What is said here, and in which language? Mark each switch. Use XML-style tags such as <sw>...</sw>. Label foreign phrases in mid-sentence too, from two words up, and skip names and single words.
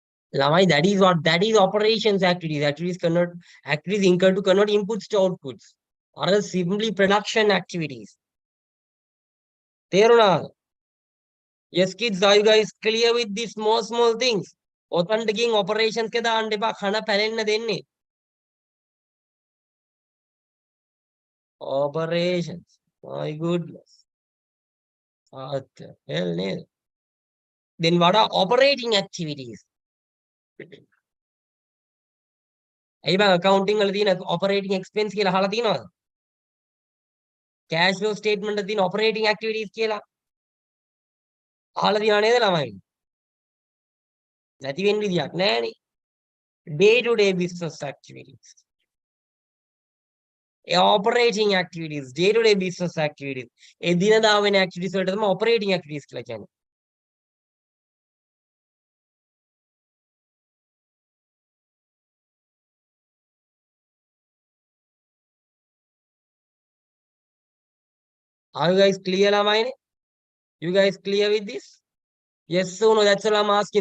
<en>Lamai, that is operations activities. Activities incurred to convert inputs to outputs. Or else simply production activities. There or not? Yes, kids, are you guys clear with these small things? Authenticating operations ke da ande pa khana palenna denne. Operations. My goodness. What the hell, ne? Then what are operating activities?</en> <si>ඇයි බං accounting වල තියෙන</si> <en>operating expense</en> <si>කියලා අහලා තියෙනවද?</si> <en>cash flow statement</en> <si>එකේ තියෙන</si> <en>operating activities</en> <si>කියලා අහලා තියෙනව නේද ළමයි? නැති වෙන්න විදියක් නැහැනේ.</si> <en>Day to day business activities. Operating activities, day to day business activities.</en> <si>එදිනදා වෙන activities වලට තමයි</si> <en>operating activities</en> <si>කියලා කියන්නේ.</si> <en>Are you guys clear ළමයිනේ? You guys clear with this? Yes or no? That's all I'm asking.</en>